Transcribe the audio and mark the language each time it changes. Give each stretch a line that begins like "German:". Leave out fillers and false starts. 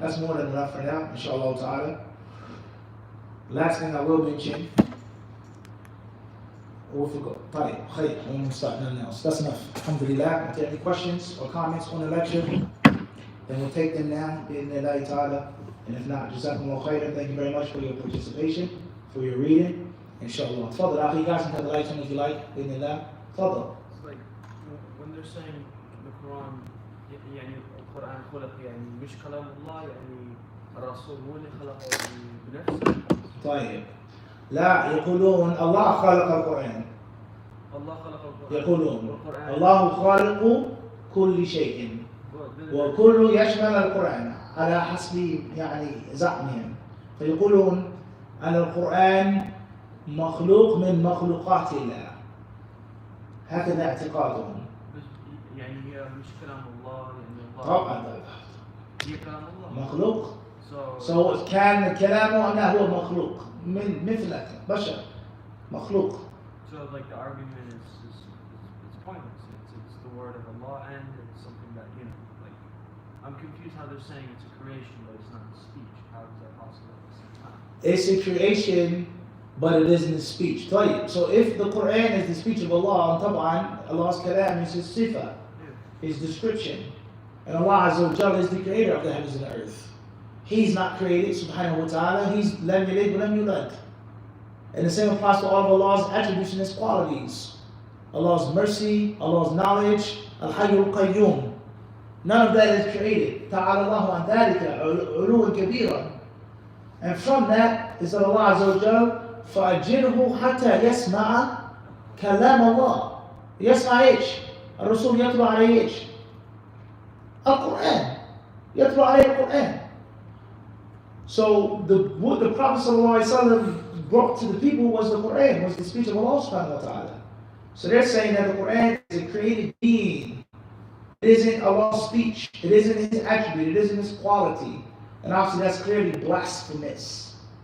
English: That's more than enough for now, inshallah ta'ala. Last thing I will mention,
Arabic: طيب خير,
English: we won't start nothing else. That's enough. Alhamdulillah. If there are any questions or comments on the lecture, then we'll take them now, bi'idhnillahi ta'ala. And if not, jazakumullah khairan. Thank you very much for your participation, for your reading. Inshallah. Tfadal, you guys can cut the lights on if you like, bi'idhnillah. Tfadal. Like, they're saying the Quran
Arabic: يعني القرآن خلق يعني مش كلام الله يعني الرسول هو اللي خلقه يعني بنفسه. طيب لا يقولون الله خلق القرآن. الله خلق القرآن. يقولون الله خالق كل شيء وكل يشمل القرآن على حسب يعني زعمهم. فيقولون أن القرآن مخلوق من مخلوقات الله. هكذا اعتقادهم. يعني هي مش كلام الله يعني الله. طبعا هي كلام الله. مخلوق. So كان كلامه أنه هو مخلوق من مثلك بشر مخلوق.
English: So like the argument is pointless. It's the word of Allah and it's something that like I'm confused how they're saying it's a creation but it's not speech. How is that possible at the same time? It's a creation, but it isn't a speech.
Arabic: طيب.
English: So if the Quran is the speech of Allah,
Arabic: طبعا
English: Allah's kalam is his sifa, his description, and Allah Azza wa Jalla is the creator of the heavens and the earth. He's not created, subhanahu wa ta'ala. He's
Arabic: lam yalid wa lam yulad.
English: And the same applies to all of Allah's attributes and his qualities. Allah's mercy, Allah's knowledge, al-hayyul qayyum. None of that is created.
Arabic: Ta'ala Allahu an dhalika, uluwan kabiran.
English: And from that is that Allah Azza wa Jalla,
Arabic: فَأَجِرْهُ حَتَّى يَسْمَعَ كَلَامَ اللَّهِ. يسمع ايش؟ الرسول يتلو عليه ايش؟ القرآن. يتلو عليه القرآن.
English: So what the Prophet ﷺ brought to the people was the Quran, was the speech of Allah subhanahu wa ta'ala. So they're saying that the Quran is a created being. It isn't Allah's speech. It isn't his attribute. It isn't his quality. And obviously that's clearly blasphemous.